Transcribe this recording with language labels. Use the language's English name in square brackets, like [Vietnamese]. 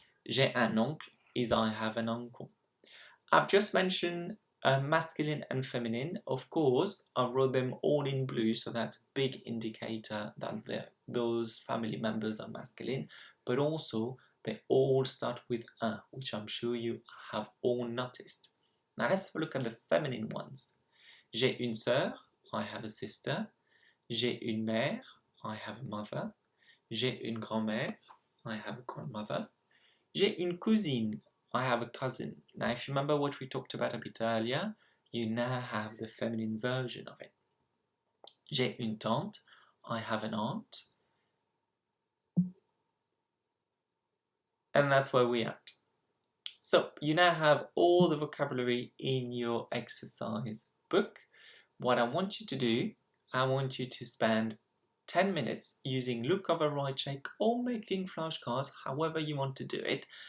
[French] J'ai un oncle [English] is I have an uncle. I've just mentioned masculine and feminine. Of course, I wrote them all in blue, so that's a big indicator that those family members are masculine, but also they all start with un, which I'm sure you have all noticed. Now let's have a look at the feminine ones. [French] J'ai une sœur, [English] I have a sister. [French] J'ai une mère, [English] I have a mother. [French] J'ai une grand-mère, [English] I have a grandmother. [French] J'ai une cousine, [English] I have a cousin. Now, if you remember what we talked about a bit earlier, you now have the feminine version of it. [French] J'ai une tante, [English] I have an aunt. And that's where we are at. So you now have all the vocabulary in your exercise book. What I want you to do, I want you to spend 10 minutes using look over right check or making flashcards, however you want to do it.